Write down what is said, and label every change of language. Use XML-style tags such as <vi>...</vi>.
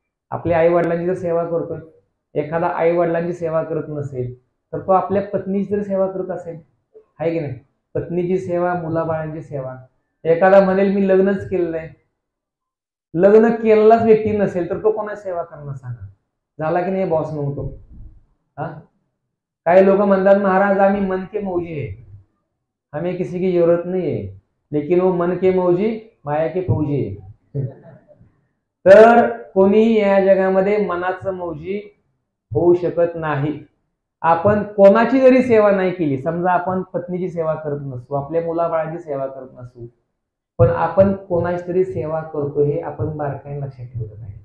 <mr>आपल्या आई वडिलांची जर सेवा करतोय, एखादा आई वडिलांची सेवा करत नसेल तर तो आपल्या पत्नीची तरी सेवा करत असेल, आहे की नाही? पत्नीची सेवा, मुलाबाळांची सेवा. एखादा म्हणेल मी लग्नच केलं नाही, लग्न केलेलाच व्यक्ती नसेल तर तो कोणाची सेवा करणार सांगा? झाला की नाही बॉस म्हणतो. हा, काही लोक म्हणतात महाराज आम्ही</mr> <hi>मन के मौजी है, हमें किसी की जरूरत नहीं है, लेकिन वो मन के मौजी माया के फौजी है.</hi> <mr>तर कोणी या जगामध्ये मनाचं मौजी होऊ शकत नाही. आपण कोणाची जरी सेवा नाही केली, समजा आपण पत्नीची सेवा करत नसू, आपल्या मुलाबाळांची सेवा करत नसू, पण आपण कोणाची तरी सेवा करतो हे आपण बारकाईने लक्षात ठेवलं पाहिजे.</mr>